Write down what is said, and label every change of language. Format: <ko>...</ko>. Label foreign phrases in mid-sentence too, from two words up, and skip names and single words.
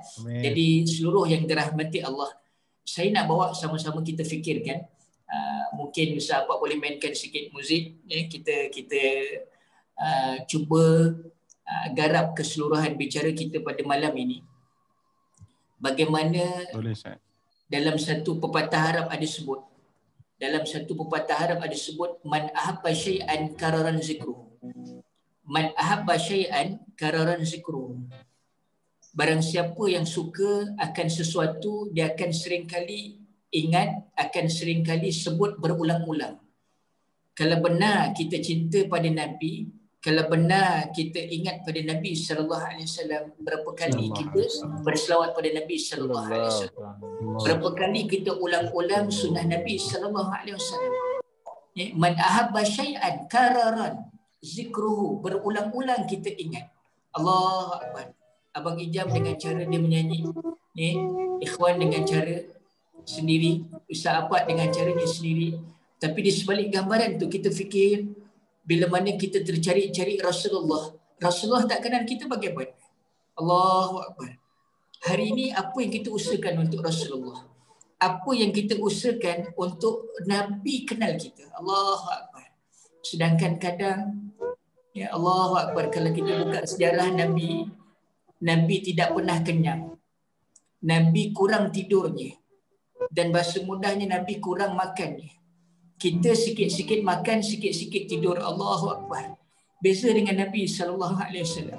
<ms>Jadi seluruh yang dirahmati Allah, saya nak bawa sama-sama kita fikirkan. Mungkin Ustaz Pak boleh mainkan sikit muzik, kita cuba garap keseluruhan bicara kita pada malam ini. Bagaimana dalam satu pepatah Arab ada sebut,</ms> <ar>من أحب شيئا كرر ذكره. من أحب شيئا كرر ذكره.</ar> <ms>Barang siapa yang suka akan sesuatu, dia akan seringkali ingat, akan seringkali sebut berulang-ulang. Kalau benar kita cinta pada Nabi, kalau benar kita ingat pada Nabi SAW, berapa kali kita berselawat pada Nabi SAW? Berapa kali kita ulang-ulang sunnah Nabi SAW?</ms> <ar>من أحب شيئا كرر ذكره,</ar> <ms>berulang-ulang kita ingat.</ms> <ar>الله أكبر.</ar> <ms>Abang Ijam dengan cara dia menyanyi, Ikhwan dengan cara sendiri, Ustaz Apad dengan caranya sendiri. Tapi di sebalik gambaran tu kita fikir, bila mana kita tercari-cari Rasulullah tak kenal kita bagaimana?</ms> <ar>الله أكبر.</ar> <ms>Hari ini apa yang kita usahakan untuk Rasulullah? Apa yang kita usahakan untuk Nabi kenal kita?</ms> <ar>الله أكبر.</ar> <ms>Sedangkan kadang,</ms> <ar>يا الله أكبر,</ar> <ms>kalau kita buka sejarah Nabi tidak pernah kenyang. Nabi kurang tidurnya. Dan bahasa mudahnya Nabi kurang makannya. Kita sikit-sikit makan, sikit-sikit tidur.</ms> <ar>الله أكبر.</ar> <ms>Beza dengan Nabi SAW.</ms>